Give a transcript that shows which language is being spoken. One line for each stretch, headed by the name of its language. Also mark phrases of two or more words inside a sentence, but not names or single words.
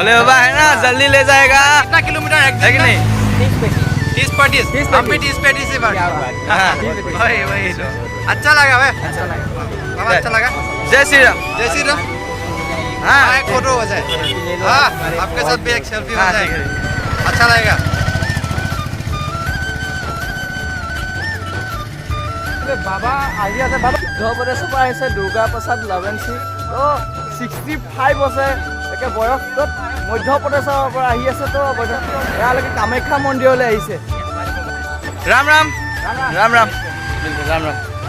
Hindi: बोले बाबा है ना, जल्दी ले जाएगा। कितना किलोमीटर है कि नहीं? 30-35 हम भी 30-35 से वही अच्छा लगा भाई, अच्छा लगा। बाबा अच्छा लगा। जय श्री राम। जय श्री राम। हाँ एक फोटो हो जाए ले लो हाँ हमारे आपके बहुत साथ भी एक बहुत- सेल्फी हो हाँ, जाएगा ठीक अच्छा लगेगा
Assamese: বাবা আহি আছে বাবা মধ্যপ্ৰদেশৰ পৰা আহিছে দুৰ্গা প্ৰসাদ লাভেঞ্চি তো 65 আছে একে বয়সত মধ্যপ্ৰদেশৰ পৰা আহি আছে তো এয়ালৈকে কামাখ্যা মন্দিৰলৈ আহিছে ৰাম ৰাম ৰাম ৰাম ৰাম ৰাম